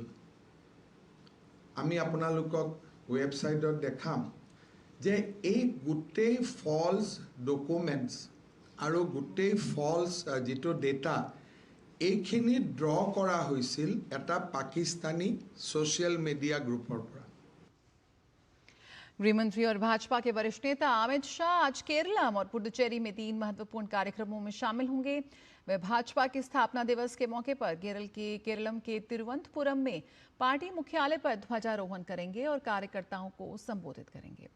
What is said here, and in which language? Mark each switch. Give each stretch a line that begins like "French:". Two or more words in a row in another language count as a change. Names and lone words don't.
Assamese: আমি আপোনালোকক ৱেবছাইটত দেখাম যে এই গোটেই
English: false documents
Assamese: আৰু গোটেই ফলছ যিটো ডেটা এইখিনি ড্ৰ কৰা হৈছিল এটা পাকিস্তানী
English: social media
Assamese: গ্ৰুপৰ পৰা।
Hindi: गृहमंत्री और भाजपा के वरिष्ठ नेता अमित शाह आज केरलम और पुडुचेरी में 3 महत्वपूर्ण कार्यक्रमों में शामिल होंगे। वे भाजपा के स्थापना दिवस के मौके पर केरलम के तिरुवनंतपुरम में पार्टी मुख्यालय पर ध्वजारोहण करेंगे और कार्यकर्ताओं को संबोधित करेंगे।